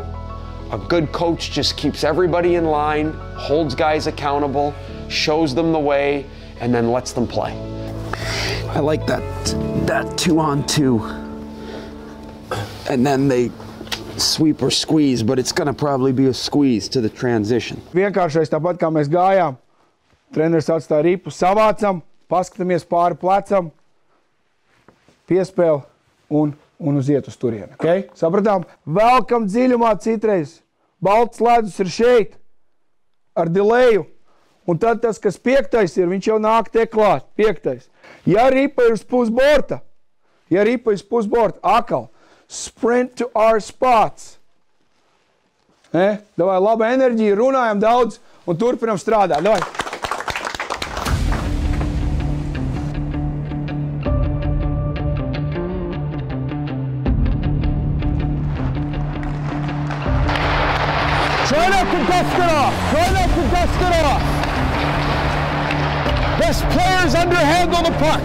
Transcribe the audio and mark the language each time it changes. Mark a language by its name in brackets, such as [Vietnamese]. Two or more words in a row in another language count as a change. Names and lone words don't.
[English] A good coach just keeps everybody in line, holds guys accountable, shows them the way, and then lets them play. I like that 2-on-2. And then they sweep or squeeze, but it's gonna probably be a squeeze to the transition. [Latvian] Vienkāršais tāpat kā mēs gājām, treneris atstāja ripu, savācam, paskatāmies pāri plecam, piespēle un uz iet uz turieni. Okay? Sapratām? Velkam dziļumā citreiz. Balts ledus ir šeit ar dileju. Un tad tas, kas piektais ir, viņš jau nāk te klāt. Piektais. Ja ripa ir uz pusborta, akal, [English] sprint to our spots. [Latvian] Davai, laba enerģija, runājam daudz un turpinam strādāt. Davai. [English] Try not to dust it off. Try not to dust it off. Best players underhandle the puck.